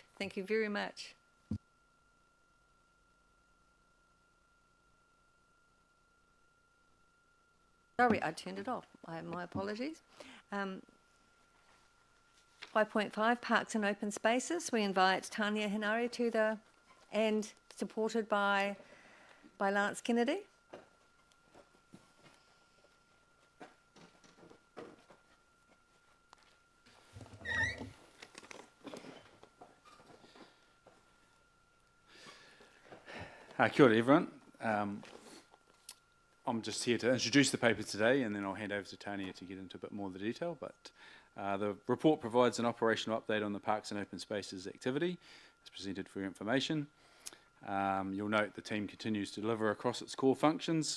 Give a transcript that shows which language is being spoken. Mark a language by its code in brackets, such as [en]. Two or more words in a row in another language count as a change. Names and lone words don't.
[en] Thank you very much. Sorry, I turned it off. My apologies. 5.5, Parks and Open Spaces. We invite Tania Hinari to the, and supported by Lance Kennedy. [mi] Kia ora [en] everyone. I'm just here to introduce the paper today, and then I'll hand over to Tania to get into a bit more of the detail. But the report provides an operational update on the Parks and Open Spaces activity. It's presented for your information. You'll note the team continues to deliver across its core functions.